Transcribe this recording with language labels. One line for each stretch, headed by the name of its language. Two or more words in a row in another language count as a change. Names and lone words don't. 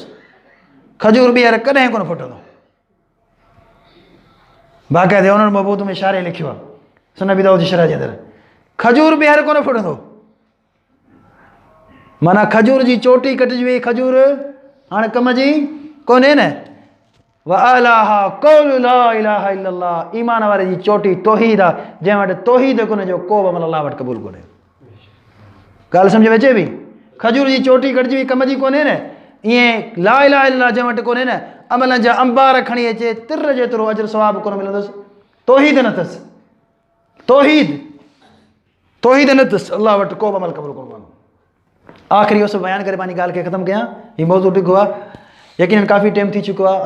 Sindhi: खजूर ॿीहर कॾहिं कोन फुटंदो। बाक़ाइदे उन्हनि मबूद में शारे लिखियो आहे, सुन नबी दाऊद जी शरह जे अंदरि, खजूर ॿीहर कोन फुटंदो। माना खजूर जी चोटी कटिजी वई, खजूर हाणे कम जी कोन्हे न।
Arabic: وأعلاها قول لا إله إلا الله,
Sindhi: ईमान वारे जी चोटी तौहीद आहे, जंहिं वटि तौहीद कोन्हे जो को बि अमल अलाह वटि क़बूल कोन्हे। ॻाल्हि सम्झ में अचे पई? खजूर जी चोटी कटिजी वई कम जी कोन्हे न, ईअं
Arabic: لا إله إلا الله
Sindhi: जंहिं वटि कोन्हे न, अमलनि जा अंबार खणी अचे तिर जेतिरो अजर सवाब कोन मिलंदुसि। तौहीद न अथसि, तौहीद न अथसि, अलाह वटि को बि अमल क़बूल कोन कंदो। आख़िरी इहो सभु बयानु करे पंहिंजी ॻाल्हि खे ख़तमु कयां। हीउ मौज़ू ॾिघो आहे, यकीनन काफ़ी टाइम थी चुको आहे।